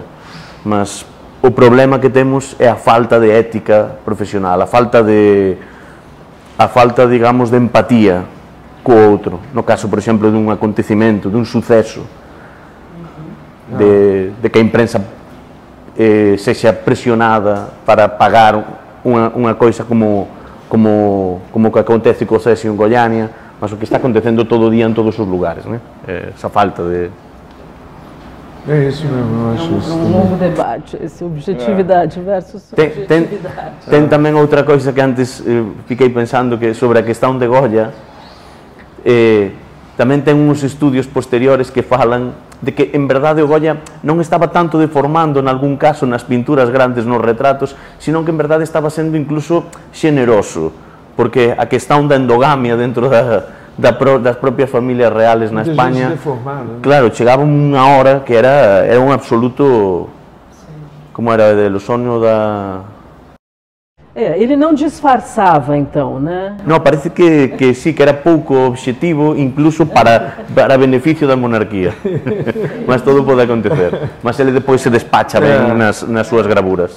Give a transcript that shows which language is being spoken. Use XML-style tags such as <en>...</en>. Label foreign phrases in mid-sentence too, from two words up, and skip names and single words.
<gl>Mas o problema que temos é a falta de ética profesional, a falta, digamos, de empatía co outro. No caso, por exemplo, dun acontecimento, dun suceso, de que a imprensa sexa presionada para pagar unha coisa como que acontece co Césio en Goiânia,</gl> <pt>mas o que está acontecendo todo o día en todos os lugares, né? Essa falta de... É isso mesmo, eu acho isso. É um longo debate, esse objetividade versus subjetividade. Tem tamén outra coisa que antes fiquei pensando, que sobre a questão de Goya,</pt> <gl>tamén ten uns estudios posteriores que falan de que, en verdade, o Goya non estaba tanto deformando, en algún caso, nas pinturas grandes, nos retratos, senón que, en verdade, estaba sendo incluso xeneroso, porque a questão da endogamia dentro das propias familias reales na España, claro, chegaba unha hora que era un absoluto, como era,</gl> <pt>o sonho da... Ele não disfarçava, então, né? Não, parece que sí, que era pouco objetivo, incluso para beneficio da monarquía. Mas todo pode acontecer. Mas ele depois se despacha ben nas suas gravuras.</pt>